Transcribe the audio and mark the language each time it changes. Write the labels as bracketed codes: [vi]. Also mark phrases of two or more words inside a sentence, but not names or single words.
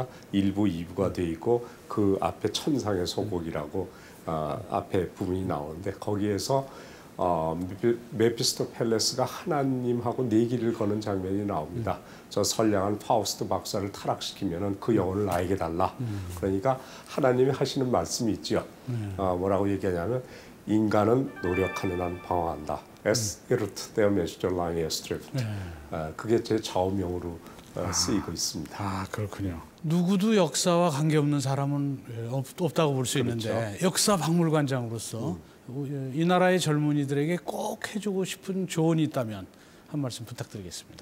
[ko] 1부, 2부가 되어 있고 그 앞에 천상의 소곡이라고 앞에 부분이 나오는데 거기에서 메피스토펠레스가 하나님하고 내기를 거는 장면이 나옵니다. 저 선량한 파우스트 박사를 타락시키면은 그 영혼을 나에게 달라. 그러니까 하나님이 하시는 말씀이 있죠. 뭐라고 얘기하냐면 인간은 노력하는 한 방황한다. [de] Es irrt der Mensch der Lange erstrebt. [ko] 그게 제 좌우명으로 쓰이고 있습니다. 그렇군요. 누구도 역사와 관계없는 사람은 없다고 볼 수 있는데 역사 박물관장으로서 이 나라의 젊은이들에게 꼭 해주고 싶은 조언이 있다면 한 말씀 부탁드리겠습니다.